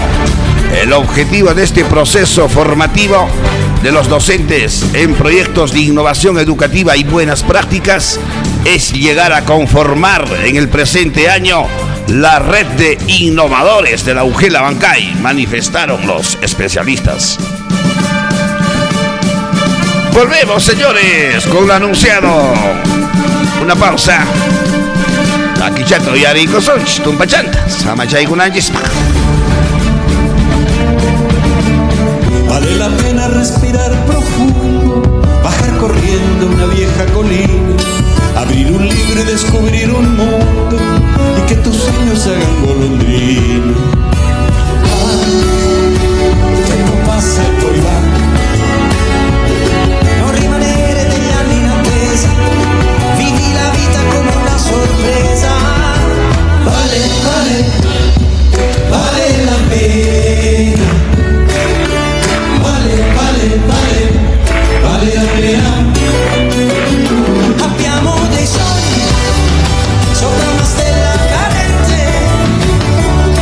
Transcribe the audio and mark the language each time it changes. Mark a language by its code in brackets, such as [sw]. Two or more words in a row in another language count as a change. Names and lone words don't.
[es] El objetivo de este proceso formativo de los docentes en proyectos de innovación educativa y buenas prácticas es llegar a conformar en el presente año la red de innovadores de la UGEL Abancay, manifestaron los especialistas. Volvemos, señores, con lo anunciado. Una pausa. Aquí chato y arico son tumpachantas. Samachay gunanjispa. Vale la pena respirar profundo, bajar corriendo una vieja colina, abrir un libro y descubrir un mundo, y que tus sueños se hagan golondrina. [it] Il tempo passa e poi va, non rimanere degli anni in attesa, vivi la vita come una sorpresa. [es] Vale, vale, vale la pena. Vale, vale, vale, vale la pena. [it] Abbiamo dei sogni sopra una stella cadente,